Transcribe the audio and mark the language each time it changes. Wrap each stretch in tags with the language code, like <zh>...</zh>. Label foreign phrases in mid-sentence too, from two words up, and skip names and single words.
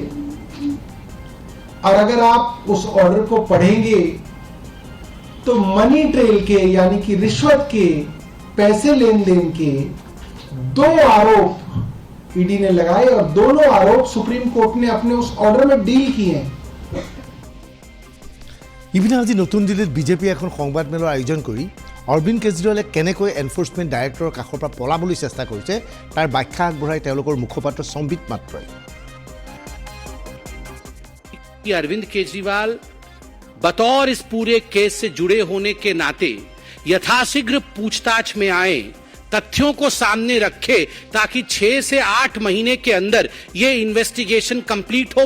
<hi>और अगर आप उस ऑर्डर को पढ़ेंगे तो</hi> <en>money trail</en> <hi>के यानी कि रिश्वत के, पैसे लेन देन के 2 आरोप ईडी ने लगाए और दोनों आरोप सुप्रीम कोर्ट ने अपने उस ऑर्डर में डील किए हैं।</hi> <as>ইপিনে আজি নতুন দিল্লীত বিজেপিয়ে এখন সংবাদ মেলৰ আয়োজন কৰি অৰবিন্দ কেজৰিৱালে কেনেকৈ এনফোৰ্সমেন্ট ডাইৰেক্টৰৰ কাষৰ পৰা পলাবলৈ চেষ্টা কৰিছে তাৰ ব্যাখ্যা আগবঢ়াই তেওঁলোকৰ মুখপাত্ৰ সম্বিত মাত্ৰই।</as> <hi>अरविंद केजरीवाल बतौर इस पूरे केस से जुड़े होने के नाते यथाशीघ्र पूछताछ में आए, तथ्यों को सामने रखे ताकि 6 से 8 महीने के अंदर ये</hi> <en>investigation complete</en> <hi>हो।</hi>